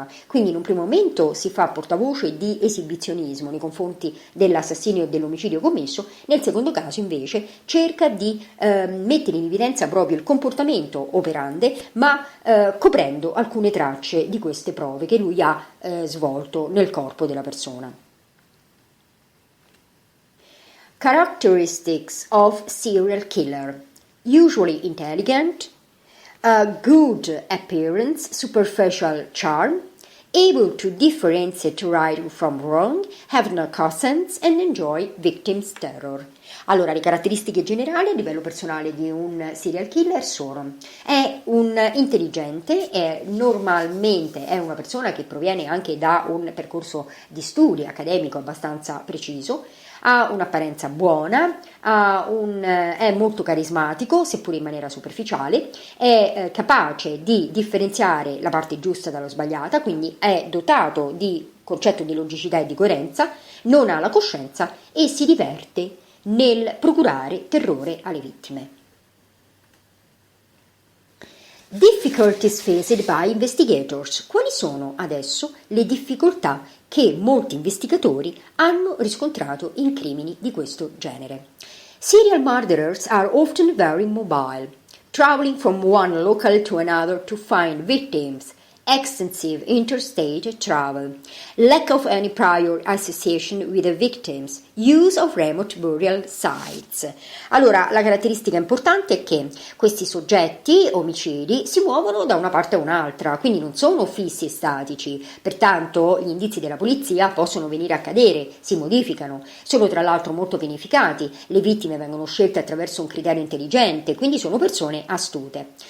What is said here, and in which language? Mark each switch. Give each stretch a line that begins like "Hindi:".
Italian: Quindi in un primo momento si fa portavoce di esibizionismo nei confronti dell'assassinio e dell'omicidio commesso, nel secondo caso invece cerca di mettere in evidenza proprio il comportamento operante, ma coprendo alcune tracce di queste prove che lui ha svolto nel corpo della persona.
English: Characteristics of serial killer: usually intelligent, good appearance, superficial charm, able to differentiate right from wrong, have no conscience and enjoy victim's terror.
Italian: Allora, le caratteristiche generali a livello personale di un serial killer sono: è un intelligente, normalmente è una persona che proviene anche da un percorso di studi accademico abbastanza preciso, ha un'apparenza buona, è molto carismatico, seppure in maniera superficiale, è capace di differenziare la parte giusta dallo sbagliata, quindi è dotato di concetto di logicità e di coerenza, non ha la coscienza e si diverte nel procurare terrore alle vittime.
English: Difficulties faced by investigators.
Italian: Quali sono adesso le difficoltà che molti investigatori hanno riscontrato in crimini di questo genere?
English: Serial murderers are often very mobile, traveling from one local to another to find victims, extensive interstate travel, lack of any prior association with the victims, use of remote burial sites.
Italian: Allora, la caratteristica importante è che questi soggetti omicidi si muovono da una parte a un'altra, quindi non sono fissi e statici, pertanto gli indizi della polizia possono venire a cadere, si modificano, sono tra l'altro molto pianificati, le vittime vengono scelte attraverso un criterio intelligente, quindi sono persone astute.